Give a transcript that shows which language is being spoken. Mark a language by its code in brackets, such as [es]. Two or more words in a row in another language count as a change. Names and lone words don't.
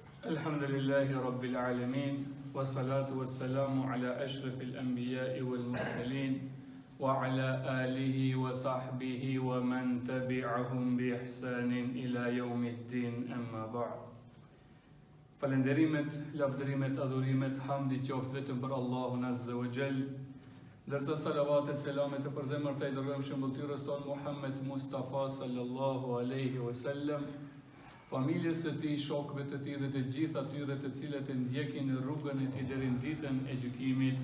[ar] الحمد لله رب العالمين والصلاة والسلام على أشرف الأنبياء والمرسلين وعلى آله وصحبه ومن تبعهم بإحسان إلى يوم الدين أما بعد. [sq] Falenderimet, lavdërimet, adhurimet, hamdi qoftë vetëm për Allahun [ar] عز وجل, [sq] ndërsa salavatet, selamet e përzemër të i dërgojmë shëmbëtyrës tonë Muhammed Mustafa [ar] صلى الله عليه وسلم, [sq] familjes së tij, shokëve të tij dhe të gjithë atyre të cilët e ndjekin rrugën e tij deri në ditën e gjykimit.